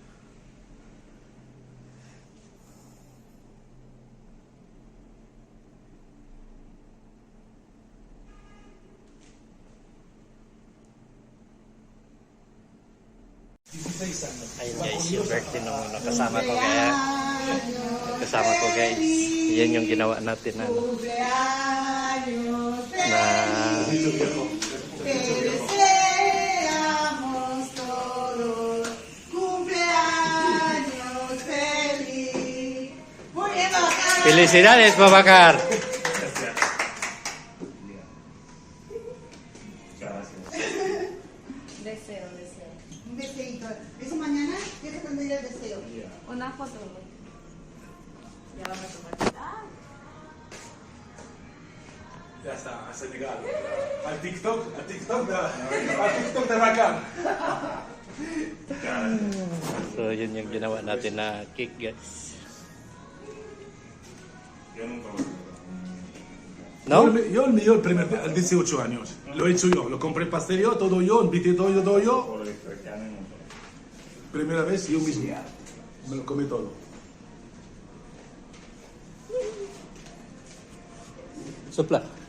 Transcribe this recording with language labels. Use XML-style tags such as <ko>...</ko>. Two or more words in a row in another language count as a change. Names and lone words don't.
<tl>Ayun guys, yung birthday nung nakasama ko kaya guys. Yan yung ginawa natin na</tl> <es>Te deseamos todos cumpleaños feliz. Muy bien, Babacar. Felicidades, Babacar. Deseo. Un deseito. ¿Eso mañana? ¿Qué te tendría el deseo? Una foto. Ya vamos a tomar. Ya está, a Senegal. Al TikTok de Rakan.</es> <tl>So yun yung ginawa natin na cake guys.</tl> <es>¿No? Yo el mío, al 18 años. Lo he hecho yo, lo compré el pastel yo, todo yo, invité todo yo. Primera vez yo mismo. Me lo comí todo. Sopla.</es>